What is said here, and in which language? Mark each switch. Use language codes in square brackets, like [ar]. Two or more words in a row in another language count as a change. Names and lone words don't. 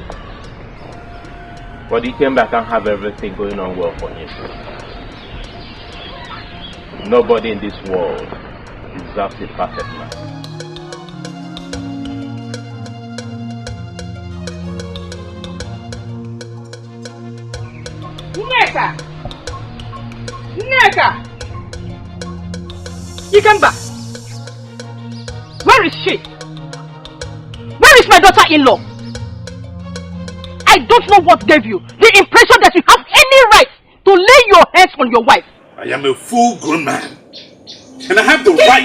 [en] But he came back and have everything going on well for him. Nobody in this world deserves a perfect man. [ig] Nneka! Nneka! Ikemba! [en] Where is she? Where is my daughter-in-law? I don't know what gave you the impression that you have any right to lay your hands on your wife. I am a full-grown man. And I have the Keep